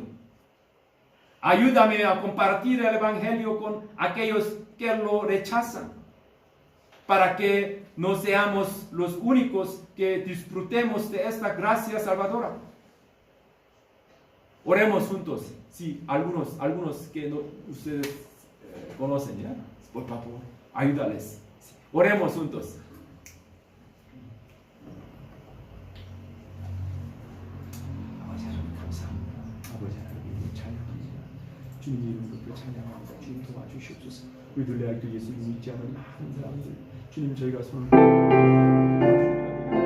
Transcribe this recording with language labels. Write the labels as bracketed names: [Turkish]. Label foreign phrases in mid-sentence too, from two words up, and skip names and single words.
[Spanish] Ayúdame a compartir el Evangelio con aquellos que lo rechazan, para que no seamos los únicos que disfrutemos de esta gracia salvadora. Oremos juntos. Sí, algunos que no, ustedes conocen, ¿ya? Por favor, ayúdales. Sí. Oremos juntos. [Korean] 아버지 하나님 감사합니다. 아버지 하나님 찬양합니다. 주님 이름으로 찬양합니다. 주님 도와주시옵소서. 우리들 내 아기도 예수님 믿지 않는 많은 사람들 주님 저희가 손을 도와주시옵소서.